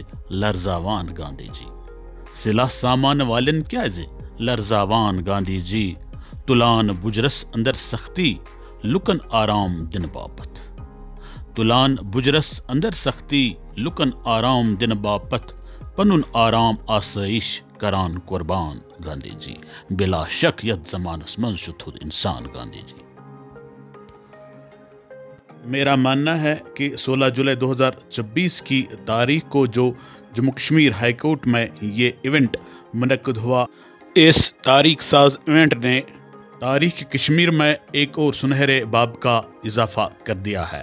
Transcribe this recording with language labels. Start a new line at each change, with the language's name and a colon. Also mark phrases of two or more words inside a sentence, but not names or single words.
Kashmiri: لرزاوان گاندھی جی سلاح سامان والن کیازِ لرزاوان گاندھی جی تلان بجرس اندر سختی لکن آرام دن باپت تلان بجرس اندر سختی لکن آرام دن باپت پنن آرام آسائش کران قربان گاندھی جی بلا شک یت زمانس من تھود انسان گاندھی جی
Urdu: میرا ماننا ہے کہ 16 جولائی 2024 کی تاریخ کو جو جموں کشمیر ہائی کورٹ میں یہ ایونٹ منعقد ہوا، اس تاریخ ساز ایونٹ نے تاریخ کشمیر میں ایک اور سنہرے باب کا اضافہ کر دیا ہے۔